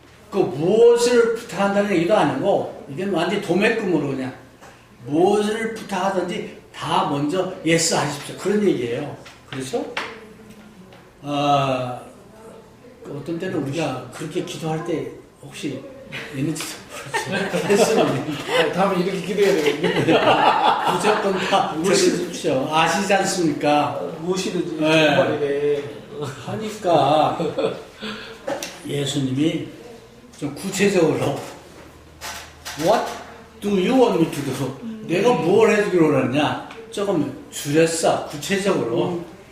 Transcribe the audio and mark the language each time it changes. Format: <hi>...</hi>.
<ko>그 무엇을 부탁한다는 얘기도 아니고 이게 완전히 도매금으로 그냥 무엇을 부탁하든지 다 먼저 예스 하십시오. 그런 얘기예요. 그렇죠? 어떤 때는 우리가 그렇게 기도할 때 혹시 있는지도 모르죠. 예스는 다음에 이렇게 기도해야 되겠네. 무조건 다 들어주십시오. 아시지 않습니까? 무엇이든지 네. 정말이네. 하니까 예수님이 좀 구체적으로</ko> <en>What do you want me to do?</en> <ko>내가 뭘 해주기로 그러냐? 조금 줄였어. 구체적으로.</ko>